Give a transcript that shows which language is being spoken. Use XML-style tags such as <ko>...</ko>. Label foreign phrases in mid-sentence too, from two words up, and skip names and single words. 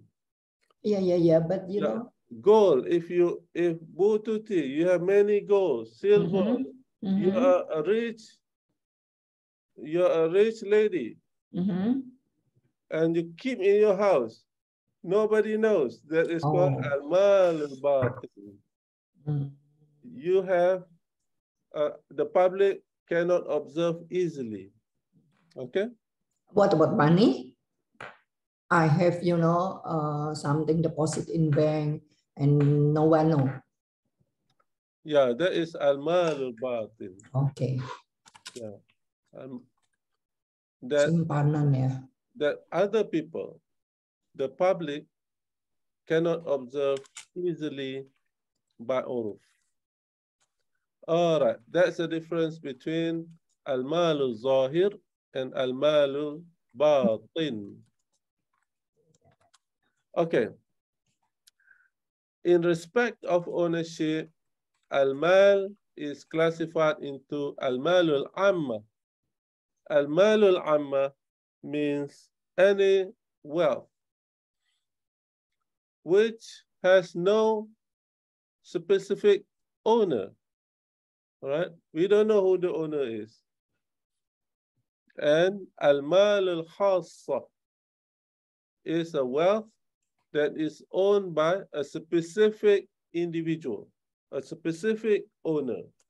<en>Yeah. But you know, gold. If Bututi, you have many gold, silver. You are a rich lady, and you keep in your house. Nobody knows. That is called</en> <ar>المال الباطن.</ar> <en>You have the public cannot observe easily. Okay. What about money? I have, something deposit in bank and no one know. Yeah, that is</en> <ar>المال الباطن.</ar> <en>Okay. Yeah.</en> <ms>Simpanan ya.</ms> <en>That other people, the public, cannot observe easily by uruf. All right, that's the difference between</en> <ar>المال الظاهر</ar> <en>and</en> <ar>المال الباطن.</ar> <en>Okay. In respect of ownership, al-mal is classified into</en> <ar>المال العام. المال العام</ar> <en>means any wealth which has no specific owner. All right, we don't know who the owner is. And</en> <ar>المال الخاص</ar> <en>is a wealth that is owned by a specific individual, a specific owner.</en>